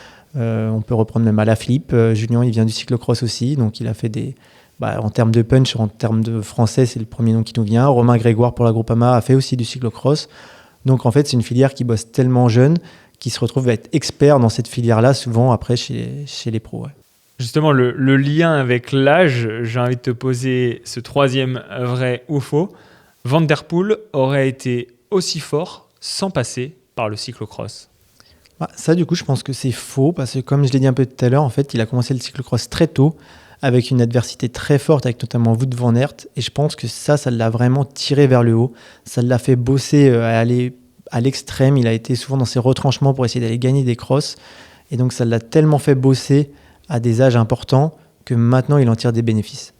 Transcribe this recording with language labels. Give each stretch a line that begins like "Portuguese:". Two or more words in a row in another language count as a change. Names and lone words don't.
French: On peut reprendre même Alaphilippe. Julien, il vient du cyclocross aussi, donc il a fait en termes de punch, en termes de français, c'est le premier nom qui nous vient. Romain Grégoire pour la Groupama a fait aussi du cyclocross. Donc en fait, c'est une filière qui bosse tellement jeune, qui se retrouve à être expert dans cette filière-là, souvent après chez les pros. Ouais. Justement, le lien avec l'âge, j'ai envie de te poser ce troisième vrai ou faux. Van der Poel aurait été aussi fort sans passer par le cyclocross. Ça, du coup, je pense que c'est faux, parce que comme je l'ai dit un peu tout à l'heure, en fait, il a commencé le cyclocross très tôt, avec une adversité très forte, avec notamment Wout van Aert, et je pense que ça l'a vraiment tiré vers le haut. Ça l'a fait bosser, aller à l'extrême. Il a été souvent dans ses retranchements pour essayer d'aller gagner des crosses, et donc ça l'a tellement fait bosser à des âges importants que maintenant, il en tire des bénéfices.